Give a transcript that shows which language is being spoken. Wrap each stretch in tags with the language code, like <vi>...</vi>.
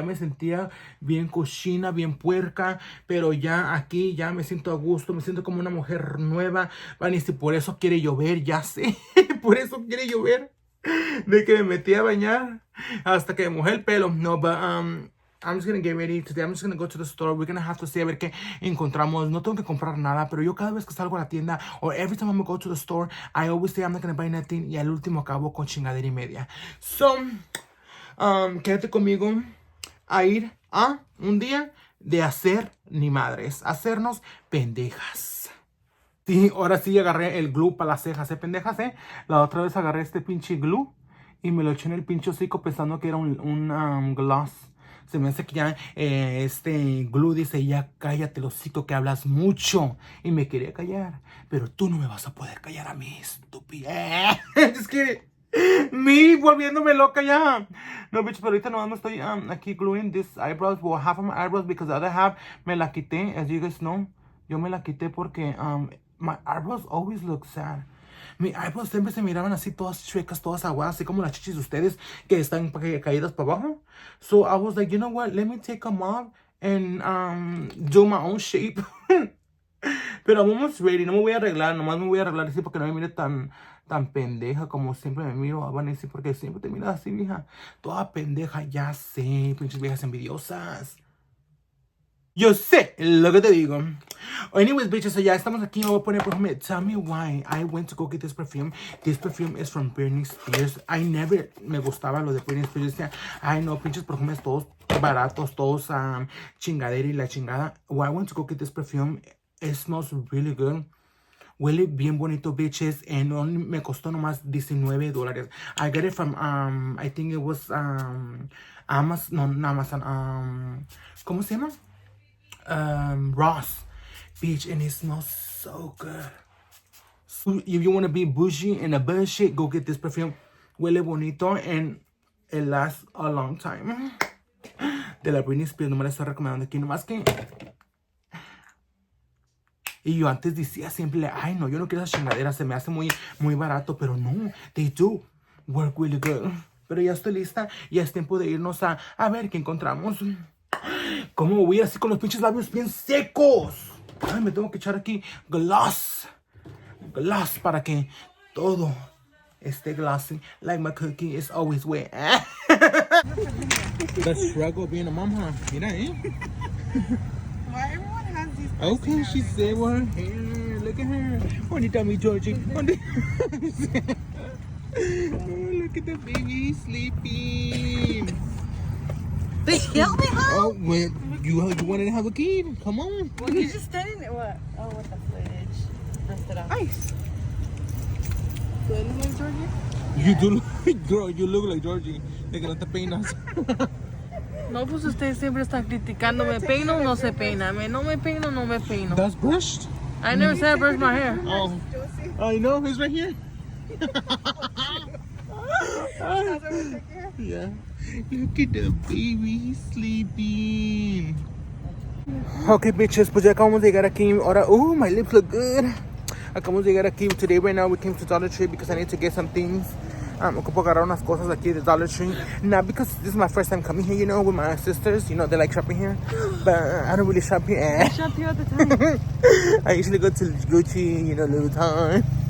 <es>Ya me sentía bien cochina, bien puerca. Pero ya aquí, ya me siento a gusto. Me siento como una mujer nueva. Van y si por eso quiere llover, ya sé. Por eso quiere llover. De que me metí a bañar. Hasta que me mojé el pelo.</es> <en>No, but, I'm just gonna get ready today. I'm just gonna go to the store. We're gonna have to see</en> <es>a ver qué encontramos. No tengo que comprar nada, pero yo cada vez que salgo a la tienda,</es> <en>or every time I'm gonna go to the store, I always say I'm not gonna buy nothing.</en> <es>Y al último acabo con chingadera y media. So, quédate conmigo a ir a un día de hacer ni madres. Hacernos pendejas. Sí, ahora sí agarré el glue para las cejas, pendejas, La otra vez agarré este pinche glue y me lo eché en el pinche hocico pensando que era un gloss. Se me hace que ya este glue dice, ya cállate, el hocico, que hablas mucho. Y me quería callar. Pero tú no me vas a poder callar a mí, estúpida. Es que me volviéndome loca ya. No,</es> <en>bitch,</en> <es>pero ahorita nomás me estoy aquí</es> <en>gluing this eyebrows. Well, half of my eyebrows because the other half</en> <es>me la quité.</es> <en>As you guys know,</en> <es>yo me la quité porque</es> <en>my eyebrows always look sad.</en> <es>Mis eyebrows siempre se miraban así, todas chuecas, todas aguadas, así como las chichis de ustedes que están caídas para abajo.</es> <en>So I was like, you know what, let me take them off and do my own shape.</en> <es>Pero</es> <en>I'm almost ready,</en> <es>no me voy a arreglar, nomás me voy a arreglar así porque no me mire tan pendeja como siempre me miro, Vanessa, porque siempre te miras así, mija, toda pendeja, ya sé, pinches viejas envidiosas. Yo sé lo que te digo.</es> <en>Anyways, bitches, so</en> <es>ya estamos aquí. Me voy a poner perfume.</es> <en>Tell me why I went to go get this perfume. This perfume is from Britney Spears. I never</en> <es>me gustaba lo de Britney Spears. Decía, ay no, pinches perfumes todos baratos, todos chingadera y la chingada.</es> <en>Why I went to go get this perfume. It smells really good.</en> <es>Huele bien bonito,</es> <en>bitches. And</en> <es>me costó nomás</es> <en>$19. I got it from, I think it was, Amazon, no Amazon,</en> <es>¿cómo se llama?</es> <en>Ross, bitch, and it smells so good. So if you want to be bougie and a bullshit, go get this perfume.</en> <es>Huele bonito</es> <en>and it lasts a long time.</en> <es>De la Britney Spears, no me la estoy recomendando aquí, nomás que... Y yo antes decía siempre, ay no, yo no quiero esa chingadera, se me hace muy barato, pero no,</es> <en>they do work really good.</en> <es>Pero ya estoy lista, ya es tiempo de irnos a ver qué encontramos. ¿Cómo voy a ir así con los pinches labios bien secos? Ay, me tengo que echar aquí gloss. Gloss para que todo esté glossy.</es> <en>Like my cookie is always wet. The struggle of being a mom, huh?</en> <es>Mira, eh?</es> <en>Why everyone has these Okay, she said with her hair. Look at her.</en> <es>Bonita mi Georgie.</es> <en>Oh, look at the baby sleeping. They killed me, huh? Oh, well, you wanted to have a kid. Come on. Well, you're just standing there. What? Oh, with the footage. Rest it off. ice. Do I look like Georgia? You do look, girl, you look like Georgie.</en> <es>De que no te peinas. No, pues usted siempre está criticando. ¿Me peino o no se peina? No me peino, no me peino.</es> <en>That's brushed. I never said I brushed my hair. Oh, I know. He's right here. Yeah. Look at the baby. He's sleeping. Okay, bitches.</en> <es>Pues ya acabamos de llegar aquí. Ahora,</es> <en>my lips look good.</en> <es>Acabamos de llegar aquí.</es> <en>Today, right now, we came to Dollar Tree because I need to get some things.</en> <es>Ocupo agarrar unas cosas aquí de Dollar Tree.</es> <en>Now, because this is my first time coming here, you know, with my sisters. You know, they like shopping here. But I don't really shop here. I shop here all the time. I usually go to Gucci, you know, Louis Vuitton.</en>